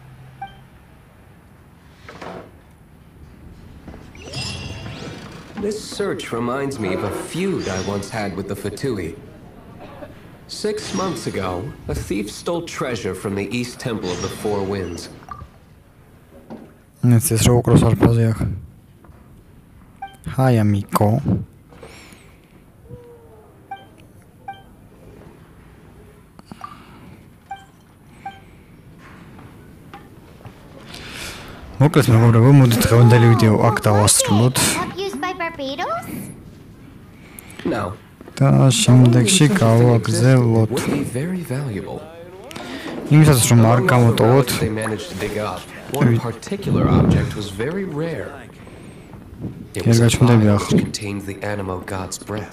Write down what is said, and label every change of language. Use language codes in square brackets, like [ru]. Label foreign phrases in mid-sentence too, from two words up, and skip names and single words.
[en] This search reminds me of a feud I once had with the Fatui. 6 months ago, a thief stole treasure from the East Temple of the Four Winds. Hi, amico. [ka] მოკლედ მეგობრებო, მოდით დღევანდელი ვიდეო აქ დავასრულოთ. [en] No. [ka] და შემდეგში გავაგრძელოთ. იმისაც რომ არ გამოტოვოთ. [en] One particular object was very rare. It was a vial which contained the animo god's breath.